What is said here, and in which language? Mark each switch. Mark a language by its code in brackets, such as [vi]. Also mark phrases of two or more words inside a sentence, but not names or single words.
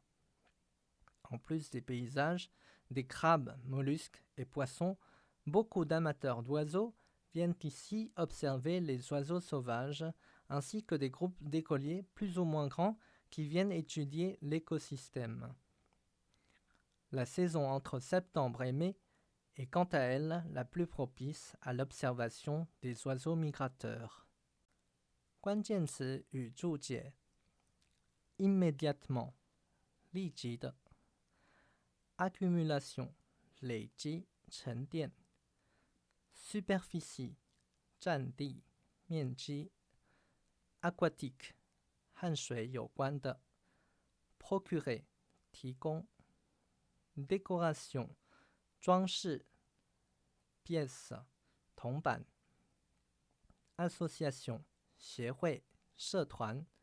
[fr] En plus des paysages, des crabes, mollusques et poissons, beaucoup d'amateurs d'oiseaux viennent ici observer les oiseaux sauvages, ainsi que des groupes d'écoliers plus ou moins grands qui viennent étudier l'écosystème. La saison entre septembre et mai est quant à elle la plus propice à l'observation des oiseaux migrateurs. [zh] 关键词与注解 immédiatement 立即的 accumulation 累积沉淀 superficie 占地面积 aquatique 和水有关的 procurer 提供 décoration 装饰 pièce 铜板 association 协会社团